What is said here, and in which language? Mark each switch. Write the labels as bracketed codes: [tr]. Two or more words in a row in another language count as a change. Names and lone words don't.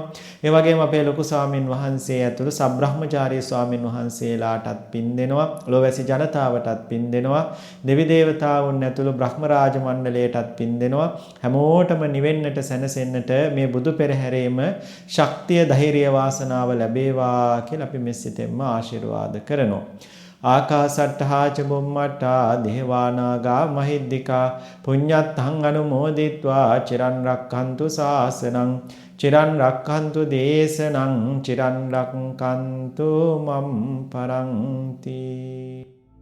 [si] ඒ වගේම අපේ ලොකු ස්වාමින් වහන්සේ ඇතුළු සබ්‍රහ්මචාරී ස්වාමින් වහන්සේලාටත් පින් දෙනවා. ලෝවැසි ජනතාවටත් පින් දෙනවා. දෙවි දේවතාවුන් ඇතුළු බ්‍රහ්ම රාජ මණ්ඩලයටත් පින් දෙනවා. හැමෝටම නිවෙන්නට සැනසෙන්නට මේ බුදු පෙරහැරේම ශක්තිය ධෛර්ය වාසනාව ලැබේවා කියලා අපි මෙසිතෙන්ම ආශිර්වාද කරනවා. [pi] ආකාසට්ඨා ච බුම්මට්ඨා දේවානාගා මහිද්దికා පුඤ්ඤත්තං අනුමෝදිත්වා චිරන් රක්ඛන්තු ශාසනං චිරන් රක්ඛන්තු දේශනං චිරන් රක්ඛන්තු මම් පරන්ති.